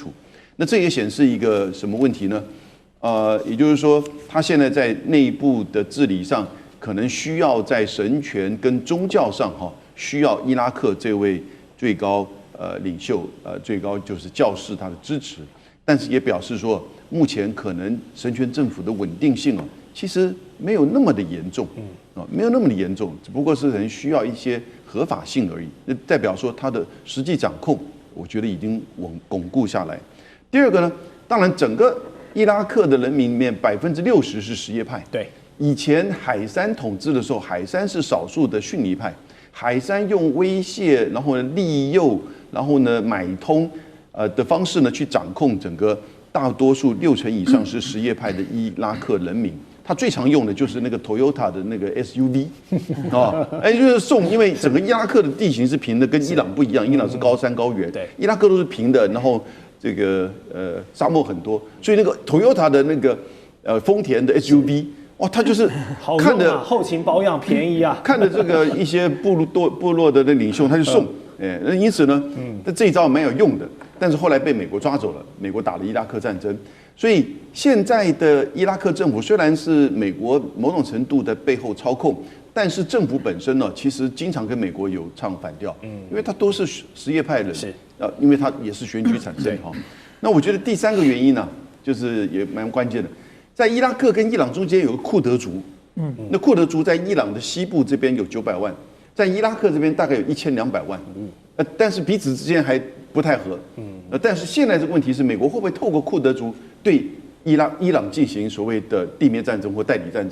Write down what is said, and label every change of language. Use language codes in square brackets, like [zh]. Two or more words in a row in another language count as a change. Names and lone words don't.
[zh] 那這也顯示一個什麼問題呢？也就是說，他現在在內部的治理上，可能需要在神權跟宗教上哈，需要伊拉克這位最高領袖最高就是教士他的支持，但是也表示說，目前可能神權政府的穩定性其實沒有那麼的嚴重，沒有那麼的嚴重，只不過是人需要一些合法性而已。那代表說他的實際掌控，我覺得已經鞏固下來。第二個呢，當然整個伊拉克的人民裡面60%是什葉派。对，以前海珊統治的時候，海珊是少數的遜尼派。海珊用威脅，然後呢利誘，然後呢買通，的方式呢去掌控整個大多數60% 以上是什葉派的伊拉克人民。他最常用的就是那個 Toyota 的那個 SUV， 就是送，因為整個伊拉克的地形是平的，跟伊朗不一樣，伊朗是高山高原，伊拉克都是平的，然後這個沙漠很多，所以那個 Toyota 的那個豐田的 SUV。哇，他就是看着後勤保養便宜啊，看着這個一些部落的那領袖，他就送， 那因此呢，這一招蠻有用的，但是後來被美國抓走了，美國打了伊拉克戰爭，所以現在的伊拉克政府雖然是美國某種程度的背後操控，但是政府本身呢，其實經常跟美國有唱反調，因為他都是什葉派人，因為他也是選舉產生哈。那我覺得第三個原因呢，就是也蠻關鍵的，在伊拉克跟伊朗中間有個庫德族，那庫德族在伊朗的西部這邊有900萬，在伊拉克這邊大概有1200萬，但是彼此之間還不太合，但是現在這個問題是，美國會不會透過庫德族對伊朗進行所謂的地面戰爭或代理戰爭？